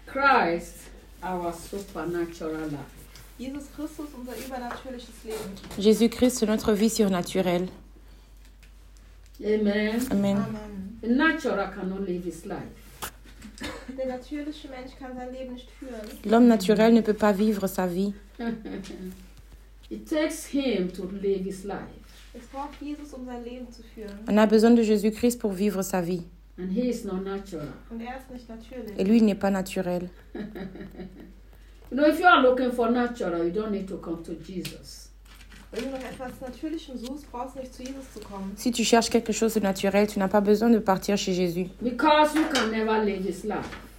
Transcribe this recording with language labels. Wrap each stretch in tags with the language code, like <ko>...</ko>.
<en>Christ, our supernatural life.</en> <de>Jesus Christus, unser übernatürliches Leben.</de> <fr>Jésus Christ, notre vie surnaturelle. Amen. Amen.</fr> <en>The natural cannot live his life.</en> <de>Der natürliche Mensch kann sein Leben nicht führen.</de> <fr>L'homme naturel ne peut pas vivre sa vie.</fr> <en>It takes him to live his life.</en> <de>Es braucht Jesus, um sein Leben zu führen.</de> <fr>On a besoin de Jésus-Christ pour vivre sa vie.</fr> <en>And he is not natural.</en> <de>Und er ist nicht natürlich.</de> <fr>Et lui, il n'est pas naturel.</fr> <en>You know, if you are looking for natural, you don't need to come to Jesus.</en> <de>Wenn du nach etwas Natürlichem suchst, brauchst du nicht zu Jesus zu kommen.</de> <fr>Si tu cherches quelque chose de naturel, tu n'as pas besoin de partir chez Jésus.</fr> <en>Because you can never live his life.</en>